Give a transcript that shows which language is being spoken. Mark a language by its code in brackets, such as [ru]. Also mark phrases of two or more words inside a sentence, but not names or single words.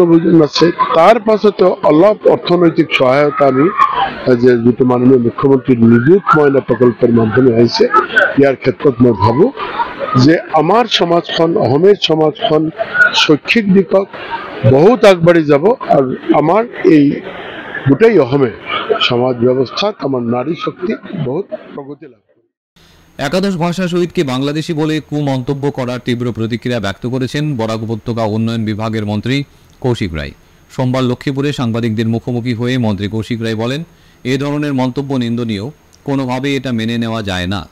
[as] ভোজন আছে, তাৰ পাছতো অলপ অৰ্থনৈতিক সহায়তা আমি যে যিটো মাননীয় মুখ্যমন্ত্ৰীৰ নিযুত ময়না প্ৰকল্পৰ মাধ্যমে আহিছে ইয়াৰ ক্ষেত্ৰত মই ভাবোঁ যে আমাৰ সমাজখন অসমের সমাজখন শৈক্ষিক দিশত বহুত আগবাঢ়ি যাব আৰু আমাৰ এই গোটেই অসমে সমাজ ব্যবস্থাত আমার নারী শক্তি বহুত প্রগতি লাভ। [bn] একাদশ ভাষা শহীদকে বাংলাদেশি বলে কুমন্তব্য করার তীব্র প্রতিক্রিয়া ব্যক্ত করেছেন বরাক উপত্যকা উন্নয়ন বিভাগের মন্ত্রী কৌশিক রায়। সোমবার লক্ষ্মীপুরে সাংবাদিকদের মুখোমুখি হয়ে মন্ত্রী কৌশিক রায় বলেন, এ ধরনের মন্তব্য নিন্দনীয়, কোনোভাবে এটা মেনে নেওয়া যায় না।